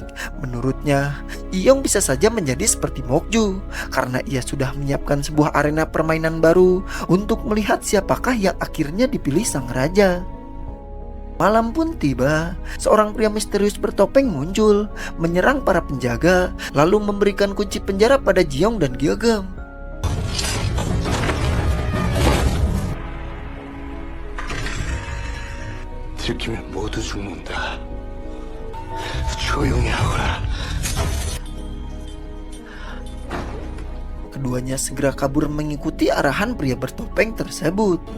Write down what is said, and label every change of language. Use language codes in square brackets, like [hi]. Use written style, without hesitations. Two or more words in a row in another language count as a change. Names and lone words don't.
[id] Menurutnya, Jiong bisa saja menjadi seperti Mokju karena ia sudah menyiapkan sebuah arena permainan baru untuk melihat siapakah yang akhirnya dipilih sang raja. Malam pun tiba, seorang pria misterius bertopeng muncul, menyerang para penjaga, lalu memberikan kunci penjara pada Jiong dan Gyeogem. [ko] 들키면 모두 죽는다. 조용히 하거라. [id] Keduanya segera kabur mengikuti arahan pria bertopeng tersebut.